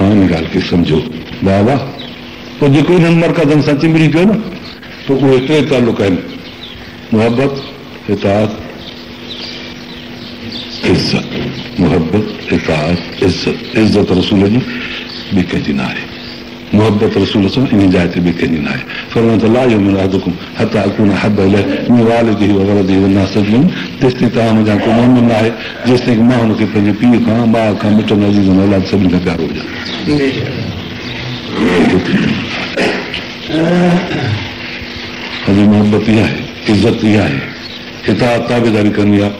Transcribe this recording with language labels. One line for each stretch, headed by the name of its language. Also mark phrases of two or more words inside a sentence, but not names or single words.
Sindhi: हाणे ॻाल्हि खे सम्झो बाबा। पोइ जेको इन्हनि मर्कज़नि सां चिंबड़ी पियो न, पोइ उहे टे तालुक आहिनि, मुहबत, इताअत, इज़त। मुहबत, इताअत, इज़त। इज़त रसूल जी ॿी कंहिंजी न आहे, मुहबत रसूल सां इन जाइ ते ॿी कंहिंजी न आहे। फरमाए थो
Arabic: لا يؤمن أحدكم حتى أكون أحب إليه من والده وولده والناس أجمعين.
Sindhi: तेसिताईं तव्हां मुंहिंजा को मोमिन न आहे जेसिताईं मां हुनखे पंहिंजे पीउ खां, माउ खां, मिटनि अज़ीज़नि औलाद सभिनी खां प्यारो हुजां। अॼु मुहबत इहा आहे, इज़त इहा आहे, इताअत ताबेदारी करणी आहे।